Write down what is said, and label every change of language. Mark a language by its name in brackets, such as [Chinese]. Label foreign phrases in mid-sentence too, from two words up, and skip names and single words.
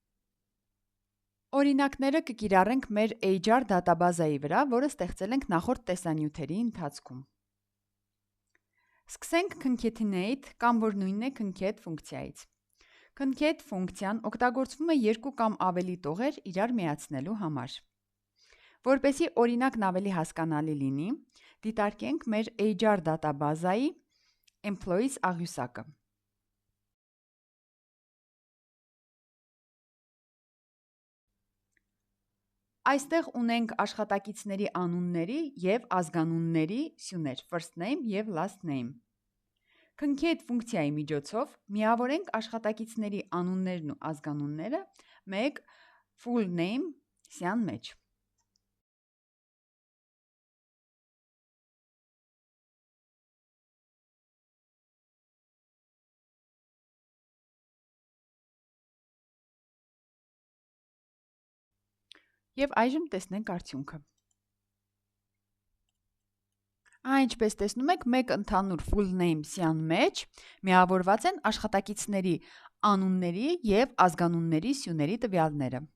[Armenian] Օրինակները կկիրառենք մեր HR դատաբազայի վրա, որը ստեղծել ենք նախորդ տեսանյութերի ընթացքում։ Սկսենք concatenate կամ որ նույնն է concat ֆունկցիայից։ Concat ֆունկցիան օգտագործվում է երկու կամ ավելի տողեր իրար միացնելու համար։ Որպեսզի օրինակն ավելի հասկանալի լինի, դիտարկենք մեր HR դատաբազայի employees աղյուսակը։ Այստեղ ունենք աշխատակիցների անունների և ազգանունների սյուներ [English] first name [Armenian] և [English] last name։ [Armenian] Concat ֆունկցիայի միջոցով միավորենք աշխատակիցների անուններն ու ազգանունները մեկ [English] full name [Armenian] սյան մեջ։ Եվ այժմ տեսնենք արդյունքը։ Ինչպես տեսնում եք, մեկ ընդհանուր [English] full name [Armenian] սյան մեջ միավորված են աշխատակիցների անունների և ազգանունների սյուների տվյալները։